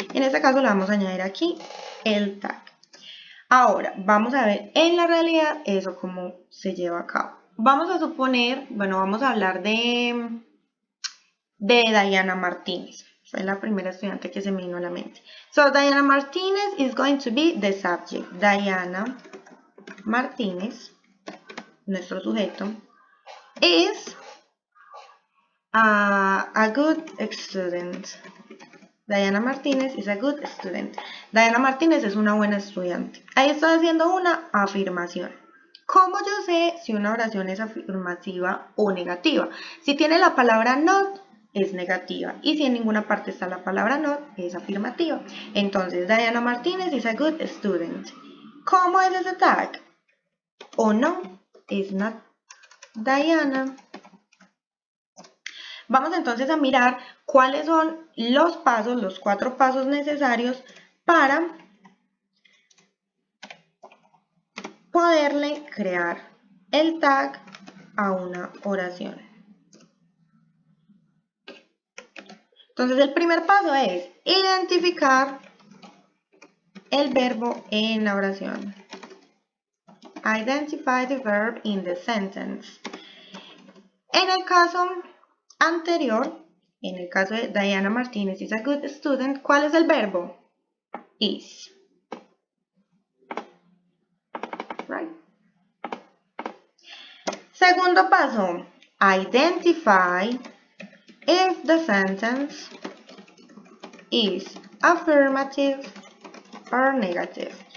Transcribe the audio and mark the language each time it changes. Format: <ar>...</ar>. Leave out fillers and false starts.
<es>En este caso le vamos a añadir aquí el tag. Ahora, vamos a ver en la realidad eso cómo se lleva a cabo. Vamos a suponer, bueno, vamos a hablar de Diana Martínez. Fue la primera estudiante que se me vino a la mente.</es> <en>So, Diana Martínez is going to be the subject. Diana Martínez,</en> <es>nuestro sujeto,</es> <en>is a good student. Diana Martínez is a good student.</en> <es>Diana Martínez es una buena estudiante. Ahí estoy haciendo una afirmación. ¿Cómo yo sé si una oración es afirmativa o negativa? Si tiene la palabra not, es negativa. Y si en ninguna parte está la palabra not, es afirmativa. Entonces, Diana Martínez</es> <en>is a good student.</en> <es>¿Cómo es ese tag? O no, es not Diana. Vamos entonces a mirar cuáles son los pasos, los 4 pasos necesarios para poderle crear el tag a una oración. Entonces el primer paso es identificar el verbo en la oración.</es> <en>Identify the verb in the sentence.</en> <es>En el caso anterior, en el caso de Diana Martínez</es> <en>is a good student,</en> <es>¿cuál es el verbo?</es> <en>Is. Right.</en> <es>Segundo paso,</es> <en>identify if the sentence is affirmative or negative.</en>